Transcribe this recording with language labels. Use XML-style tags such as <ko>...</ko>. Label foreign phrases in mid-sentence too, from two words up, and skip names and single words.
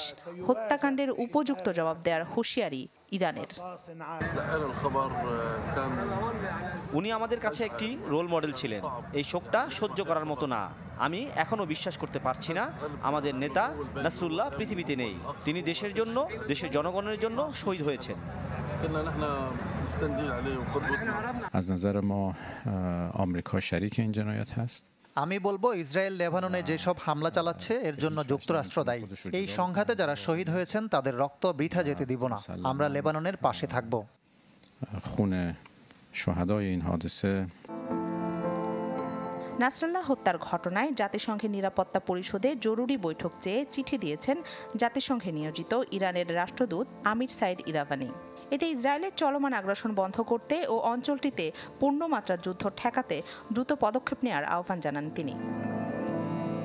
<bn>হত্যাকাণ্ডের উপযুক্ত জবাব দেওয়ার হুঁশিয়ারি ইরানের। উনি আমাদের কাছে একটি রোল মডেল ছিলেন। এই শোকটা সহ্য করার মতো না। আমি এখনো বিশ্বাস করতে পারছি না আমাদের নেতা নাসরুল্লাহ পৃথিবীতে নেই। তিনি দেশের জন্য, দেশের জনগণের জন্য শহীদ হয়েছেন।</bn> <fa>از نظر ما آمریکا شریک این جنایت هست.</fa> <bn>আমি বলবো ইসরায়েল লেবাননে যেসব হামলা চালাচ্ছে এর জন্য যুক্তরাষ্ট্র দায়ী। এই সংঘাতে যারা শহীদ হয়েছেন তাদের রক্ত বৃথা যেতে দিব না। আমরা লেবাননের পাশে থাকব।</bn> <fa>خون شهدای این حادثه</fa> <bn>নাসরাল্লাহ হত্যার ঘটনায় জাতিসংঘের নিরাপত্তা পরিষদে জরুরি বৈঠক চেয়ে চিঠি দিয়েছেন জাতিসংঘে নিয়োজিত ইরানের রাষ্ট্রদূত আমির সাইদ ইরাভানি। এতে ইসরায়েলের চলমান আগ্রাসন বন্ধ করতে ও অঞ্চলটিতে পূর্ণমাত্রার যুদ্ধ ঠেকাতে দ্রুত পদক্ষেপ নেওয়ার আহ্বান জানান তিনি।</bn>